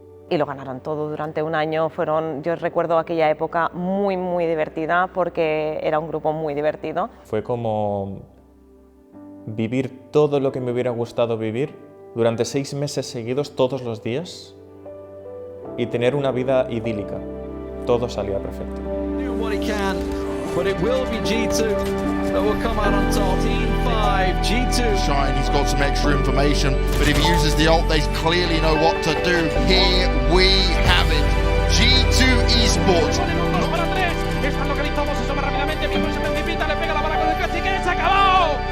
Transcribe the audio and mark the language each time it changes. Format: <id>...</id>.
<es>Y lo ganaron todo durante un año. Yo recuerdo aquella época muy, muy divertida, porque era un grupo muy divertido. Fue como vivir todo lo que me hubiera gustado vivir durante 6 meses seguidos, todos los días, y tener una vida idílica. Todo salía perfecto.</es> <en>Do what he can, but it will be G2 that will come out on top. Team 5, G2. Shine, he's got some extra information, but if he uses the ult, they clearly know what to do. Here we have it. G2 Esports.</en> <es>Están localizados, se sube rápidamente, Miguel se precipita, le pega la bala con el cacique, ¡se acabó!</es>